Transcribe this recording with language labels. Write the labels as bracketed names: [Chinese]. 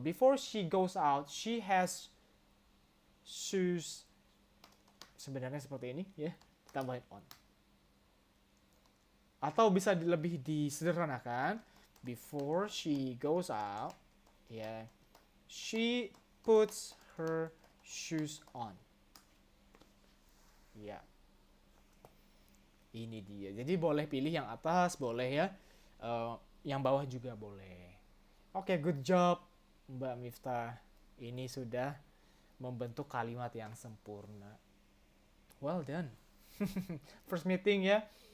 [English] Before she goes out, she has shoes. [Indonesian] Sebenarnya seperti ini ya, tambahin on. Atau bisa lebih disederhanakan. [English] Before she goes out, ya, she puts her shoes on. [Indonesian] Ya. Ini dia. Jadi boleh pilih yang atas, boleh ya. Yang bawah juga boleh. Oke, [English] good job [Indonesian] Mbak Miftah. Ini sudah membentuk kalimat yang sempurna. [English] Well done. First meeting [Indonesian] ya.